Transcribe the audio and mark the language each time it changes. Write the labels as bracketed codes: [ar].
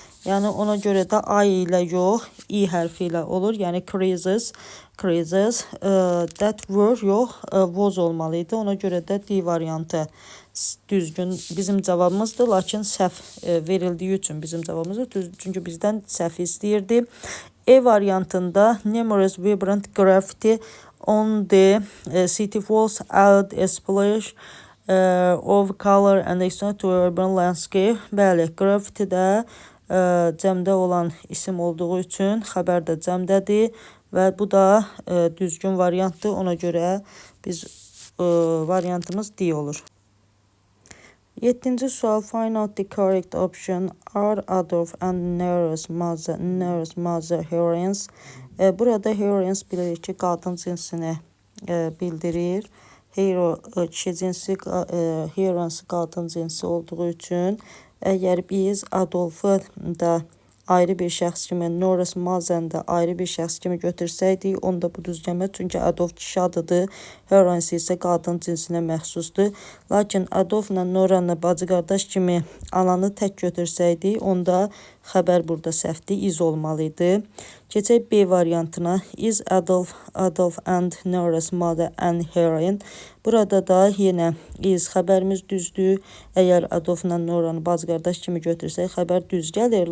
[az] Yəni ona görə də I ilə yox, I hərfi ilə olur. Yəni [en] crises that were [az] yox, was olmalıydı. Ona görə də D variantı düzgün bizim cavabımızdır. Lakin səhv verildiyi üçün bizim cavabımızdır. Çünki bizdən səhv istəyirdi. E variantında [en] numerous vibrant graffiti on the city walls add a splash of color and extend to urban landscape. [az] Bəli, graffiti də cəmdə olan isim olduğu üçün xəbər də cəmdədir və bu da düzgün variantdır. Ona görə biz variantımız D olur. 7-ci sual, [en] find out the correct option. Are Adolf and Nero's mother heroines? [az] Burada heroines bilirik ki, qadın cinsini bildirir. Hero kişi cinsi, heroines qadın cinsi olduğu üçün əgər biz Adolf'u da ayrı bir şəxs kimi, Nora's Mazen'i də ayrı bir şəxs kimi götürsəydik, onda bu düz gəlməz. Çünki Adolf kişi adıdır, heroines isə qadın cinsinə məxsusdur. Lakin Adolfla Nora'nı bacı qardaş kimi ananı tək götürsəydik, onda xəbər burada səhvdir, is olmalıydı. Keçək B variantına. [en] Is Adolf and Nora's mother and heroine? [az] Burada da yenə is xəbərimiz düzdür. Əgər Adolfla Nora'nı bacı qardaş kimi götürsək, xəbər düz gəlir.